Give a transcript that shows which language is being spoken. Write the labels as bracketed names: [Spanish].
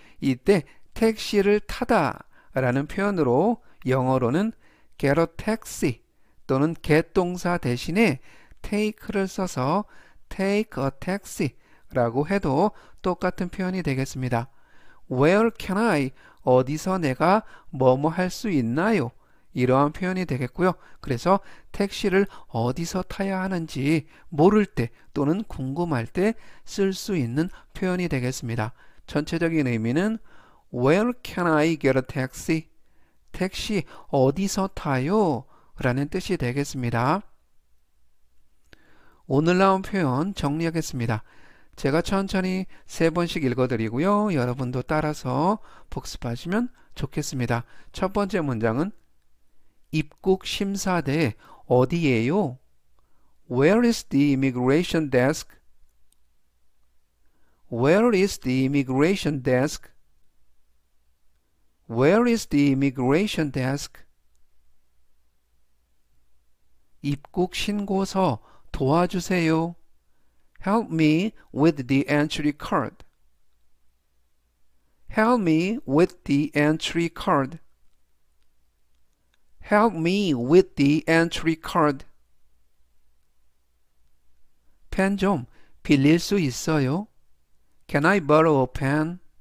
[Korean] 이때 택시를 타다 라는 표현으로 영어로는 [English] get a taxi [Korean] 또는 get 동사 대신에 take를 써서 [English] take a taxi [Korean] 라고 해도 똑같은 표현이 되겠습니다. [English] Where can I? [Korean] 어디서 내가 뭐뭐 할 수 있나요? 이러한 표현이 되겠고요. 그래서 택시를 어디서 타야 하는지 모를 때 또는 궁금할 때 쓸 수 있는 표현이 되겠습니다. [English] 전체적인 의미는 Where can I get a taxi? [Korean] 택시 어디서 타요? 라는 뜻이 되겠습니다. 오늘 나온 표현 정리하겠습니다. 제가 천천히 3번씩 읽어드리고요. 여러분도 따라서 복습하시면 좋겠습니다. 첫 번째 문장은 입국 심사대 어디예요? [English] Where is the immigration desk? Where is the immigration desk? Where is the immigration desk? [Korean] 입국 신고서 도와주세요. [English] Help me with the entry card. Help me with the entry card. Help me with the entry card. [Korean] 펜 좀 빌릴 수 있어요? [English] Can I borrow a pen?